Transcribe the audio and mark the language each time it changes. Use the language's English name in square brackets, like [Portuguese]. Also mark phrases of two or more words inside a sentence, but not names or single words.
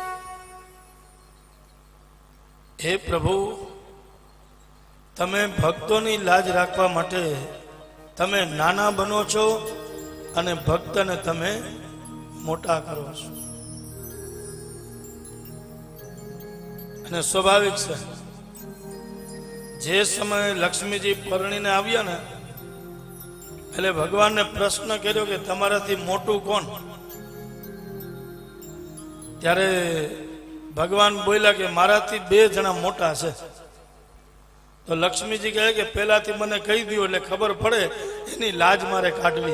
[Gujarati] હે પ્રભુ, તમે ભક્તોની લાજ રાખવા માટે તમે નાના બનો છો અને ભક્તને તમે મોટા કરો છો। અને સ્વાભાવિક છે, જે સમય લક્ષ્મીજી परણીને આવ્યા ને એટલે ભગવાનને પ્રશ્ન કર્યો કે તમારાથી મોટું કોણ? ત્યારે ભગવાન બોલ્યા કે મારાથી 2 જણા મોટા છે। તો લક્ષ્મીજી કહે કે પહેલાથી મને કહી દો એટલે ખબર પડે, એની લાજ મારે કાઢવી।